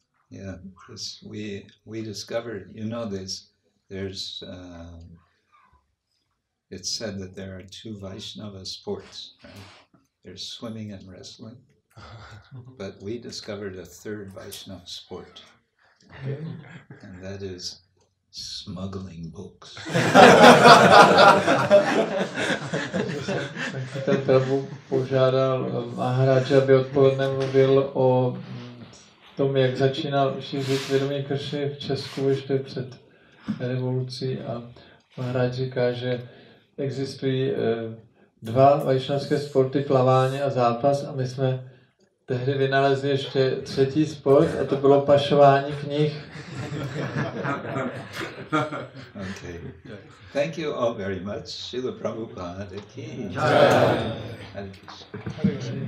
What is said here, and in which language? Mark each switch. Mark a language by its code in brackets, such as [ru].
[en] Yeah, because we discovered, there's it's said that there are 2 Vaishnava sports, right? There's swimming and wrestling, but we discovered a 3rd Vaishnava sport, and that is smuggling books. [cs] Ten Prabhu požádal Maharaja, aby odpoledne mluvil o tom, jak začínal šířit vědomí Kršny v Česku ještě před revolucí, a Maharaj říká, že existují 2 vajšnavské sporty, plavání a zápas, a my jsme tehdy vynalezli ještě 3. sport, a to bylo pašování knih. [en] Okay. Thank you all very much. Srila Prabhupada ki jai. Hare Krishna.